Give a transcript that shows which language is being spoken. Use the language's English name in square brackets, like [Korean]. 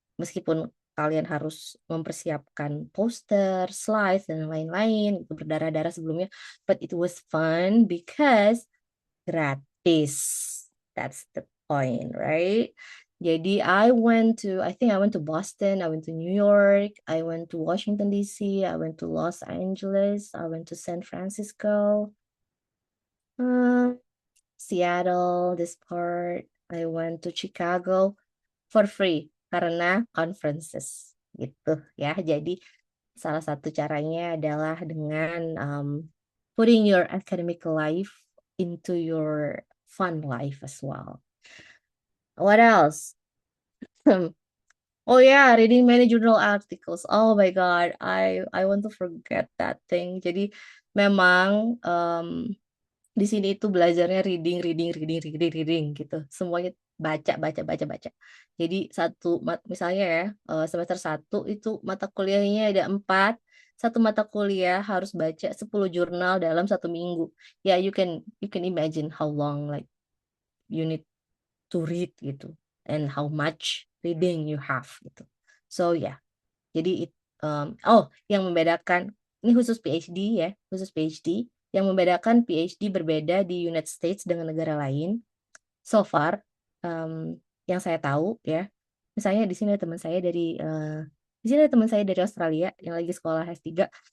[Indonesian] Meskipun kalian harus mempersiapkan poster, slides, dan lain-lain, itu berdarah-darah sebelumnya. [English] But it was fun because [Indonesian] gratis. [English] That's the point, right? [Indonesian] Jadi [English] I think I went to Boston, I went to New York, I went to Washington DC, I went to Los Angeles, I went to San Francisco, Seattle, this part. I went to Chicago for free [Indonesian] karena [English] conferences [Indonesian] gitu ya. Jadi salah satu caranya adalah dengan [English] putting your academic life into your fun life as well. What else? Oh yeah, reading many journal articles. Oh my God, I want to forget that thing. [Indonesian] Jadi memang di sini itu belajarnya reading gitu. Semuanya baca. Jadi misalnya ya, semester 1 itu mata kuliahnya ada 4. Satu mata kuliah harus baca 10 jurnal dalam 1 minggu. [English] Ya, you can imagine how long like you need to read [Indonesian] gitu [English] and how much reading you have gitu. So [Indonesian] ya, jadi yang membedakan ini khusus PhD ya, khusus PhD. Yang membedakan PhD berbeda di United States dengan negara lain. So far, yang saya tahu ya, misalnya di sini ada teman saya dari Australia yang lagi sekolah S3.